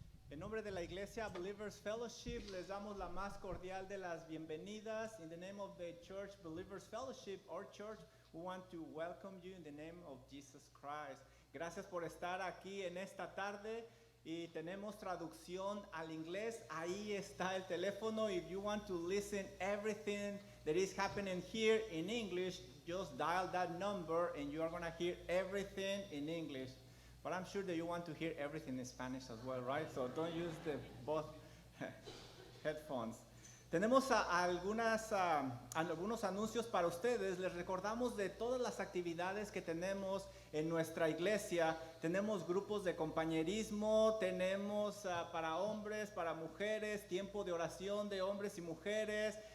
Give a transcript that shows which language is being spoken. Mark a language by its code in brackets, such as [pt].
[es] En nombre de la Iglesia Believers Fellowship les damos la más cordial de las bienvenidas. [en] In the name of the Church Believers Fellowship, our church, we want to welcome you in the name of Jesus Christ. [es] Gracias por estar aquí en esta tarde y tenemos traducción al inglés. Ahí está el teléfono. [en] If you want to listen everything that is happening here in English, just dial that number and you are going to hear everything in English. But I'm sure that you want to hear everything in Spanish as well, right? So don't use the both headphones. [es] Tenemos algunos anuncios para ustedes. Les recordamos de todas las actividades que tenemos en nuestra iglesia. Tenemos grupos de compañerismo, tenemos para hombres, para mujeres, tiempo de oración de hombres y mujeres.